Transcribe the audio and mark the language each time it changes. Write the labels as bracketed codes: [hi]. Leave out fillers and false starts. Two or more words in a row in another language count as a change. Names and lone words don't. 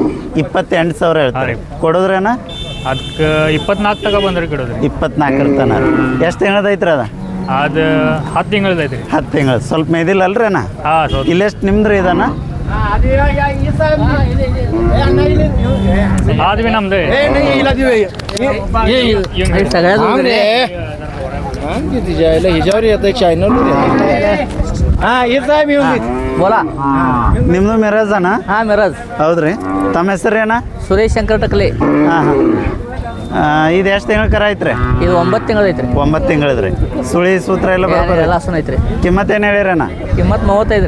[kn] 28,000 ಹೇಳ್ತಾರೆ ಕೊಡೋದ್ರಿ ಅಣ್ಣ ಅದಕ್ಕೆ 24 ತಗೊಬಂದ್ರೆ ಕೊಡೋದು ರೀ 24 ತನ ಎಷ್ಟು ತಿಂಗಳದ ಐತ್ರಿ ಅದ ಅದು 10 ತಿಂಗಳದ ಐತೆ ರೀ 10 ತಿಂಗಳು ಸ್ವಲ್ಪ ಮೇದಿಲ್ಲ ಅಲ್ರಿ ಅಣ್ಣ ಹಾಂ ಸ್ವಲ್ಪ ಇಲ್ಲೆಷ್ಟು ನಿಮ್ದು ರೀ ಇದನ್ನ ಆದ್ವಿ ನಮ್ದು [mr] हिच्यावर येतं चॅनल हा येत आहे मी [kn] ಬೋಲಾ ನಿಮ್ದು ಮಿರಾಜ್ ಅಣ್ಣ ಹಾಂ ಮಿರಾಜ್ ಹೌದ್ರಿ ತಮ್ಮ ಹೆಸರು ಏನ ಸುರೇಶ್ ಶಂಕರ್ ಟಕ್ಲೆ ಹಾಂ ಹಾಂ ಇದು ಎಷ್ಟು ತಿಂಗಳ ಕರ ಐತ್ರಿ ಇದು 9 ತಿಂಗಳು ಐತ್ರಿ 9 ತಿಂಗಳದ್ರಿ ಸುಳಿ ಸೂತ್ರ ಎಲ್ಲ ಬರ್ಬೋದು ಎಲ್ಲ ಸುನ ಐತ್ರಿ ಕಿಮ್ಮತ್ತೇನು ಹೇಳಿರಣ್ಣ ಕಿಮ್ಮತ್ 35 ರೀ